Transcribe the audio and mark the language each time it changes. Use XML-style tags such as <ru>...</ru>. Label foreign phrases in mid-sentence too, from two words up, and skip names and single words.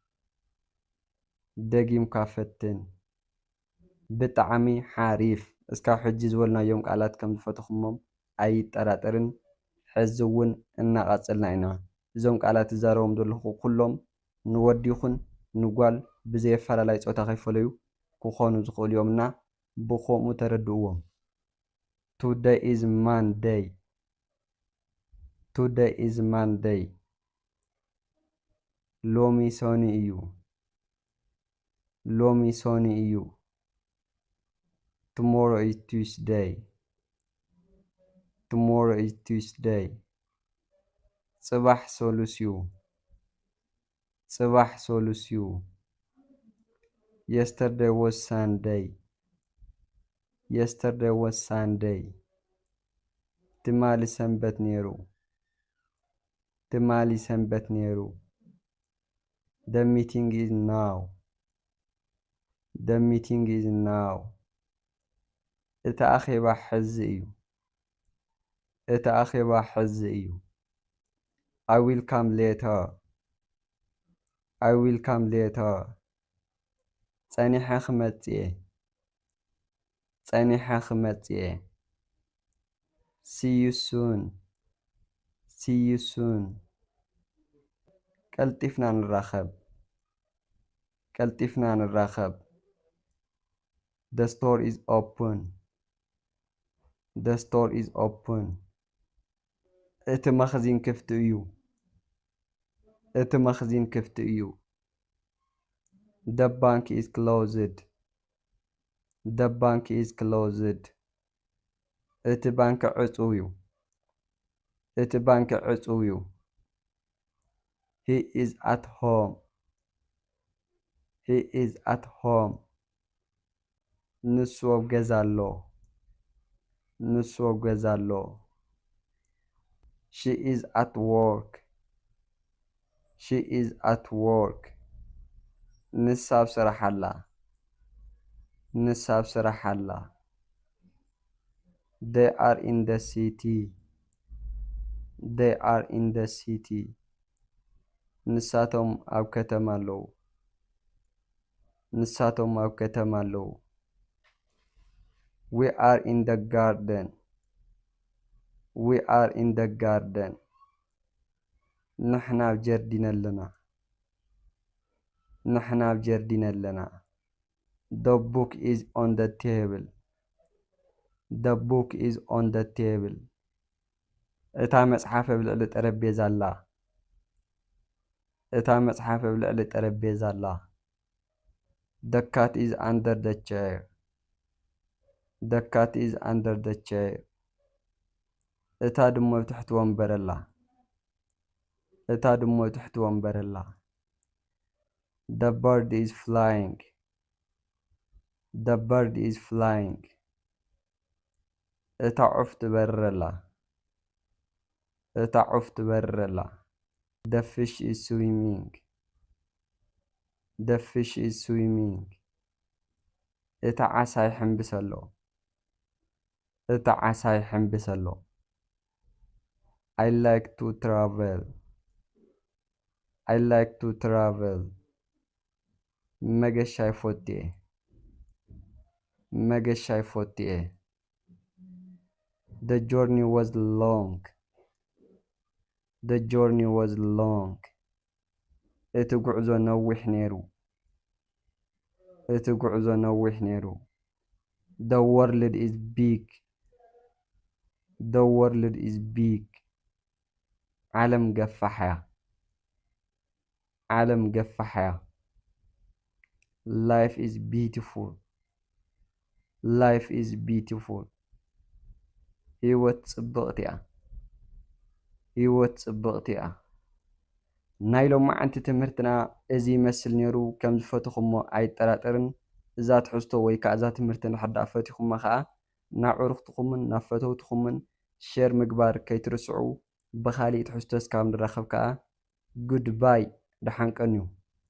<ti>ደጊምካ ፈትን ብጣዕሚ ሓሪፍ እስካብ ሕጂ ዝበልናዮም ቃላት ከም ዝፈተኹሞም ኣይጠራጠርን ሕዚ እውን እናቐፅልና ኢና እዞም ቃላት ዝዛረቦም ዘለኹ ኩሎም ንወዲ ይኹን ንጓል ብዘየፈላለይ ፆታ ከይፈለዩ ክኾኑ ዝኽእሉ እዮምና ብኸምኡ ተረድእዎም</ti> <en>today is Monday today is Monday</en> <ti>ሎሚ ሰኒ እዩ ሎሚ ሰኒ እዩ</ti> <en>tomorrow is Tuesday tomorrow is Tuesday</en> <ti>ጽባሕ ሰሉስ እዩ ጽባሕ ሰሉስ እዩ</ti> <en>yesterday was Sunday yesterday was Sunday</en> <ti>ትማሊ ሰንበት ነይሩ ትማሊ ሰንበት ነይሩ</ti> <en>the meeting is now</en> <ti>the meeting is now እታ ኣኼባ ሕዚ እዩ እታ ኣኼባ ሕዚ እዩ</ti> <en>I will come later I will come later</en> <ti>ጸኒሐ ክመጽእ ጸኒሐ ክመጽእ</ti> <en>see you soon see you soon</en> <ti>ቀልጢፍና ንራኸብ ቀልጢፍና ንራኸብ</ti> <en>the store is open</en> <ti>the store is open እቲ መኽዚን ክፍቲ እዩ እቲ መኽዚን ክፍቲ እዩ</ti> <en>the bank is closed</en> <ti>the bank is closed እቲ ባንክ ዕጹው እዩ እቲ ባንክ ዕጹው እዩ</ti> <en>he is at home he is at home</en> <ti>ንሱ ኣብ ገዛ ኣሎ ንሱ ኣብ ገዛ ኣሎ</ti> <en>she is at work she is at work</en> <ti>ንሳ ኣብ ስራሕ ኣላ ንሳ ኣብ ስራሕ ኣላ</ti> <en>they are in the city</en> <ti>they are in the city ንሳቶም ኣብ ከተማ ኣለዉ ንሳቶም ኣብ ከተማ ኣለዉ</ti> <en>we are in the garden we are in the garden</en> <ti>ንሕና ኣብ ጀርዲን ኣለና ንሕና ኣብ ጀርዲን ኣለና</ti> <en>the book is on the table the book is on the table</en> <ti>እታ መጽሓፍ ኣብ ልዕሊ ጠረጴዛ ኣላ እታ መጽሓፍ ኣብ ልዕሊ ጠረጴዛ ኣላ</ti> <en>the cat is under the chair</en> <ti>the cat is under the chair እታ ድሞ ኣብ ትሕቲ ወንበር ኣላ እታ ድሞ ኣብ ትሕቲ ወንበር ኣላ</ti> <en>the bird is flying the bird is flying</en> <ti>እታ ዑፍ ትበርር ኣላ እታ ዑፍ ትበርር ኣላ</ti> <en>the fish is swimming</en> <ti>the fish is swimming እታ ዓሳ ይሕንብስ ኣሎ እታ ዓሳ ይሕንብስ ኣሎ</ti> <en>I like to travel I like to travel</en> <ti>መገሻ ይፈትየ መገሻ ይፎትየ</ti> <en>The journey was long. The journey was long.</en> <ti>እቲ ጉዕዞ ነዊሕ ነይሩ። እቲ ጉዕዞ ነዊሕ ነይሩ።</ti> <en>The world is big. The world is big.</en> <ti>ዓለም ገፋሕ እያ። ዓለም ገፋሕ እያ።</ti> <en>Life is beautiful. Life is beautiful.</en> <ti>ህይወት ጽብቕቲ እያ። ህይወት ጽብቕቲ እያ። ናይ ሎማዓንቲ ትምህርትና እዚ ይመስል ነይሩ። ከም ዝፈትኹሞ ኣይጠራጠርን። እዛ ትሕዝቶ ወይ ከዓ እዛ ትምህርቲ እንድሕር ፈቲኹማ ከዓ ናብ ኣዕሩኽትኹምን ናብ ፈተውትኹምን ሼር ምግባር ከይትርስዑ። ብኻሊእ ትሕዝቶ እስካብ ንራኸብ ከዓ ጉድባይ ደሓን ቀንዩ።</ti>